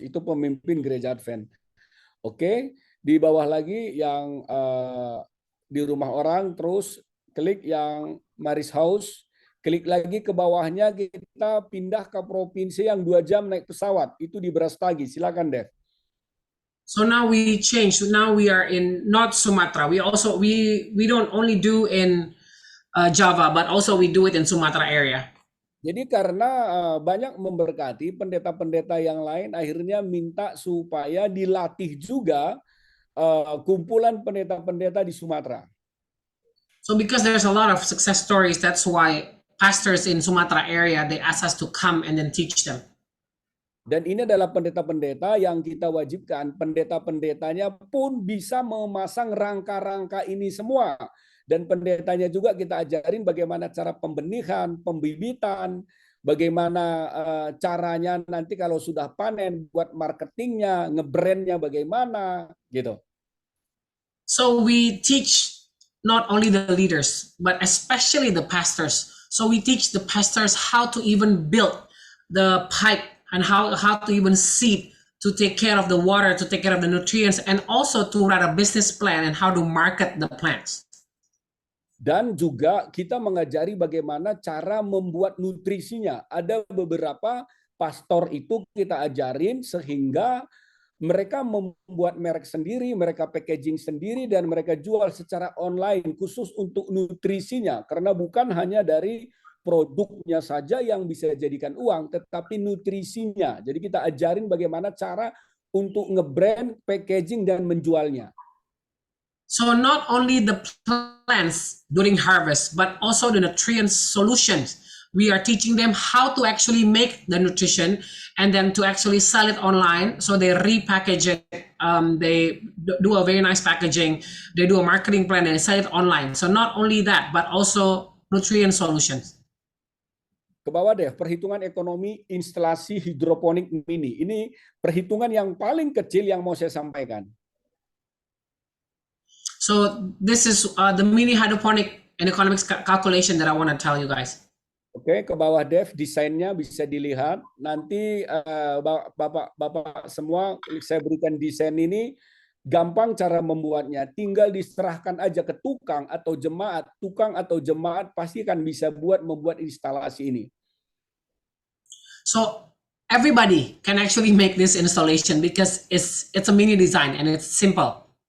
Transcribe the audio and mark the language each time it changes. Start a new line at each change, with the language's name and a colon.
Indonesian: Itu pemimpin gereja Advent. Oke. Di bawah lagi yang di rumah orang, terus klik yang Maris House. Klik lagi ke bawahnya, kita pindah ke provinsi yang 2 jam naik pesawat. Itu di Brastagi. Silakan, Dev.
English: So now we change. Now we are in North Sumatra. We don't only do in Java, but also we do it in Sumatra area.
Indonesian: Jadi karena banyak memberkati, pendeta-pendeta yang lain akhirnya minta supaya dilatih juga kumpulan pendeta-pendeta di Sumatera.
English: So because there's a lot of success stories, that's why pastors in Sumatra area, they ask us to come and then teach them.
Indonesian: Dan ini adalah pendeta-pendeta yang kita wajibkan, pendeta-pendetanya pun bisa memasang rangka-rangka ini semua. Dan pendetanya juga kita ajarin bagaimana cara pembenihan, pembibitan, bagaimana caranya nanti kalau sudah panen, buat marketingnya, ngebrandnya bagaimana, gitu.
English: So we teach not only the leaders, but especially the pastors. So we teach the pastors how to even build the pipe and how to even seed, to take care of the water, to take care of the nutrients, and also to write a business plan and how to market the plants.
Indonesian: Dan juga kita mengajari bagaimana cara membuat nutrisinya. Ada beberapa pastor itu kita ajarin sehingga mereka membuat merek sendiri, mereka packaging sendiri, dan mereka jual secara online khusus untuk nutrisinya. Karena bukan hanya dari produknya saja yang bisa jadikan uang, tetapi nutrisinya. Jadi kita ajarin bagaimana cara untuk nge-brand, packaging, dan menjualnya.
English: So not only the plants during harvest, but also the nutrient solutions. We are teaching them how to actually make the nutrition and then to actually sell it online. So they repackage it. They do a very nice packaging. They do a marketing plan and sell it online. So not only that, but also nutrient solutions.
Indonesian: Ke bawah deh, perhitungan ekonomi instalasi hidroponik mini. Ini perhitungan yang paling kecil yang mau saya sampaikan.
English: So this is the mini hydroponic and economics calculation that I want to tell you guys.
Indonesian: Oke, ke bawah Dev, desainnya bisa dilihat. Nanti Bapak semua saya berikan desain ini, gampang cara membuatnya. Tinggal diserahkan aja ke tukang atau jemaat. Tukang atau jemaat pasti akan bisa membuat instalasi ini.
English: So everybody can actually make this installation because it's a mini design and it's simple.